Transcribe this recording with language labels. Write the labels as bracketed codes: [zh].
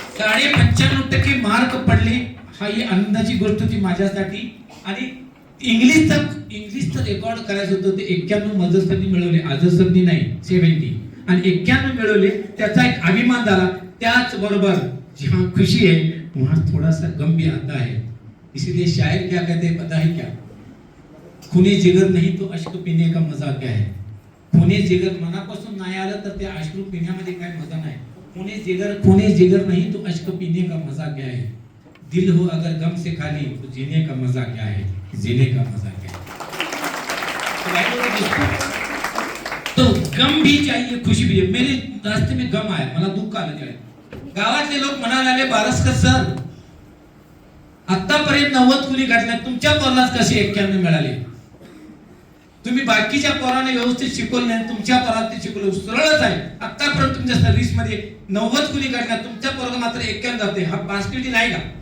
[mr] 95.5% mark पडले. हा ही आनंदाची गोष्ट होती माझ्यासाठी. आणि इंग्लिशचं रेकॉर्ड करायचं होतं ते 91 मजर सरनी मिळवले, आझर सरनी नाही, 70. आणि 91 मिळवले, त्याचा एक अभिमान झाला. [hi] त्याच बरोबर जहां खुशी है वहां थोड़ा सा गम भी आता है. इसीलिए शायर क्या कहते हैं पता है क्या? खूने जिगर नहीं तो अश्क पीने का मजा क्या है. [mr] खूने जिगर मनापासून नाही आलं तर ते अश्रू पिण्यामध्ये काय मजा नाही. [hi] खूने जिगर नहीं तो अश्क पीने का मजा क्या है. दिल हो अगर गम से खाली तो जीने का मजा क्या है, जीने का मजा क्या है. तो गम भी चाहिए, खुशी भी चाहिए. मेरे रास्ते में गम आया, [mr] मला दुःख आलं. त्यावेळेस गावातले लोक म्हणाले, बारसकर सर आतापर्यंत 90 कुणी गाठल्या, तुमच्या पोरालाच कसे 91 मिळाले. तुम्ही बाकीच्या पोराने व्यवस्थित शिकवलं नाही, तुमच्या पोराला ते शिकवलं. सरळच आहे. आतापर्यंत तुमच्या सर्व्हिस मध्ये 90 कुणी गाठल्या, तुमच्या पोराला मात्र 91 जाते. हा पॉसिबिलिटी नाही का?